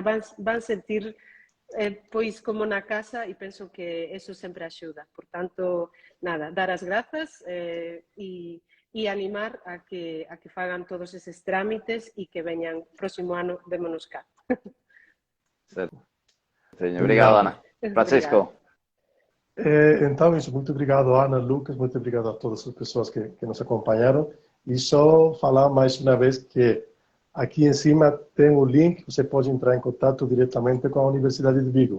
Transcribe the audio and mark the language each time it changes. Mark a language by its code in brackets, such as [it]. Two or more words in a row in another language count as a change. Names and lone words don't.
[gl] Van sentir pois como na casa, e penso que eso sempre axuda. Por tanto, nada, dar as grazas e animar a que fagan todos eses trámites e que veñan próximo ano, vémonos cá. [pt] Certo. Obrigado, Ana. Francisco. Então, isso, muito obrigado, Ana, Lucas, muito obrigado a todas as pessoas que nos acompanharam. E só falar mais uma vez que aqui em cima tem o link, você pode entrar em contato diretamente com a Universidade de Vigo.